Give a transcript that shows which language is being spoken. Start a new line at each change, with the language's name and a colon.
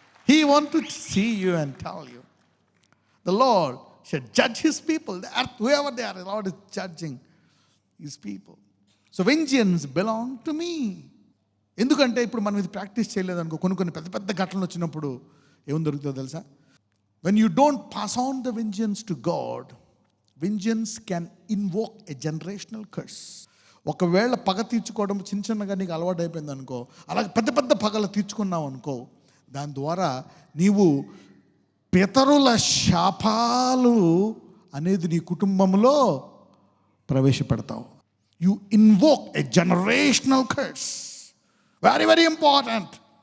English: He wants to see you and tell you. The Lord should judge his people. The earth, whoever they are, the Lord is judging his people. So vengeance belong to me.
Telugu: ఎందుకంటే ఇప్పుడు మనం ఇది practice చేయలేదనుకో, కొన్ని పెద్ద పెద్ద ఘటనలు వచ్చినప్పుడు ఏం దొరుకుతుందో తెలుసా?
English: When you don't pass on the vengeance to God, vengeance can invoke a generational curse.
Telugu: ఒకవేళ పగ తీర్చుకోవడం చిన్నగా నీకు అలవాటు అయిపోయింది అనుకో, అలాగే పెద్ద పెద్ద పగలు తీర్చుకున్నావు అనుకో, దాని ద్వారా నీవు పితరుల శాపాలు అనేది నీ కుటుంబంలో ప్రవేశపెడతావు.
English: You invoke a generational curse. Very very important.